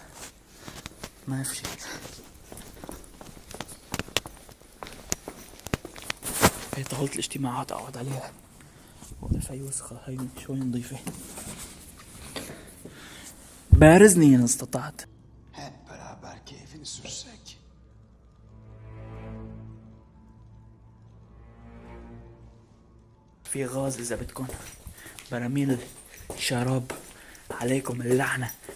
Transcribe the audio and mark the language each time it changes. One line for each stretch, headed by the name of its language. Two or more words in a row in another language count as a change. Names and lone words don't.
Arabic: ما في شيء. هي طاولة الاجتماعات اقعد عليها. وقف هي وسخة، هي شوي نظيفة. بارزني ان استطعت.
Turkish: Hep beraber keyfini sürsek.
Arabic: في غاز اذا بدكم، براميل شراب، عليكم اللعنة.